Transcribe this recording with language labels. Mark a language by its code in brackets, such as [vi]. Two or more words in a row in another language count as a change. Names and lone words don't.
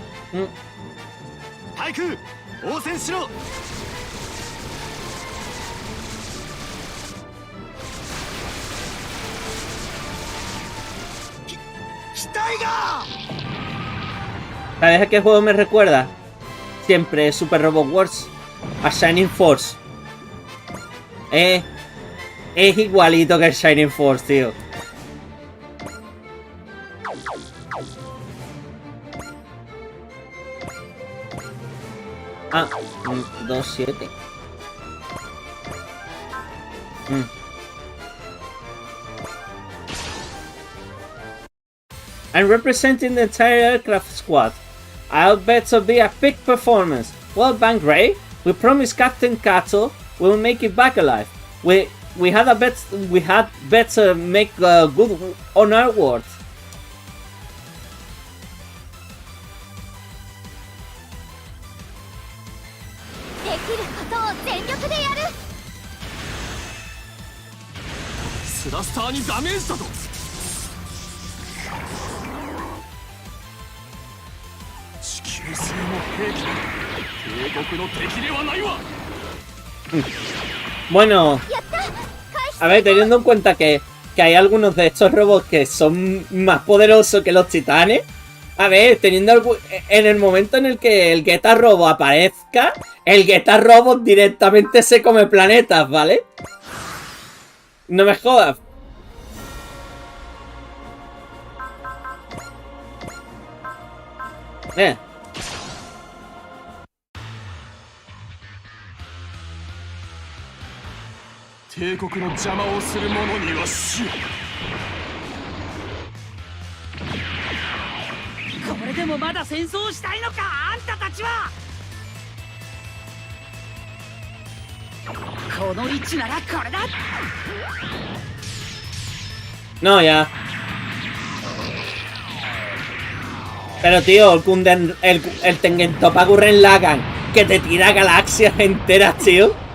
[ja] 対空応戦しろ。機体が [es] ¿Sabes a qué juego me recuerda? Siempre Super Robot Wars. A Shining Force. Es igualito que el Shining Force, tío. Ah, 2-7. [en] I'm representing the entire aircraft squad. I'll bet it'll be a big performance. Well, Bank Ray, we promised Captain Kato we'll make it back alive. We had better make good on our word. [ja] できることを全力でやる。スラスターにダメージだと。地球製の兵器だ。帝国の敵ではないわ。 [es] Bueno, a ver, teniendo en cuenta que hay algunos de estos robots que son más poderosos que los titanes. A ver, teniendo en el momento en el que el Geta Robo aparezca, el Geta Robo directamente se come planetas, ¿vale? No me jodas. Eh. [ja] 帝国の邪魔をする者には死を。これでもまだ戦争したいのか、あんたたちは。この位置ならこれだ。 [es] No, ya. Pero tío, el Tengentopa Gurren Lagann, que te tira galaxias enteras, tío.